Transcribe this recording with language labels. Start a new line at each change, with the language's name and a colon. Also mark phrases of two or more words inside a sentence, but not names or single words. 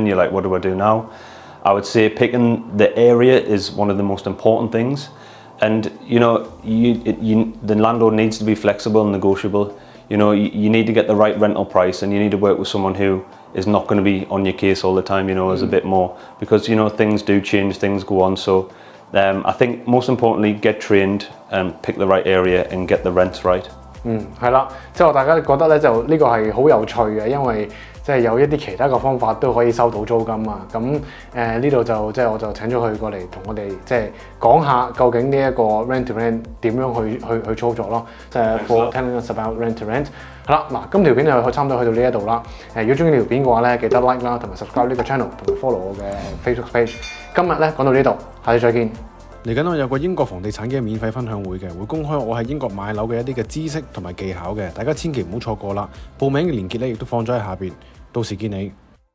English: You're like, what do I do now? I would say picking the area is one of the most important things, and the landlord needs to be flexible and negotiable. You need to get the right rental price, and you need to work with someone who is not going to be on your case all the time, is a bit more, because things do change, things go on. So I think most importantly, get trained and pick the right area and get the rents right.
Cantonese: 係啦，大家覺得咧就呢個係好有趣嘅，因為有一啲其他嘅方法都可以收到租金啊。咁呢度就我就請咗佢過嚟同我哋講下究竟呢一個
English: rent to rent
Cantonese: 點樣去操作咯。
English: For telling us about rent to rent。
Cantonese: 係啦，嗱，今條片就差唔多去到呢一度啦。如果中意呢條片嘅話咧，記得 like 啦，同埋 subscribe 呢個 channel，同埋 follow 我嘅 Facebook page。今日咧講到呢度，下次再見。嚟緊我有個英國房地產嘅免費分享會嘅，會公開我喺英國買樓嘅一啲嘅知識同埋技巧嘅，大家千祈唔好錯過啦！報名嘅連結咧亦都放咗喺下邊，到時見你。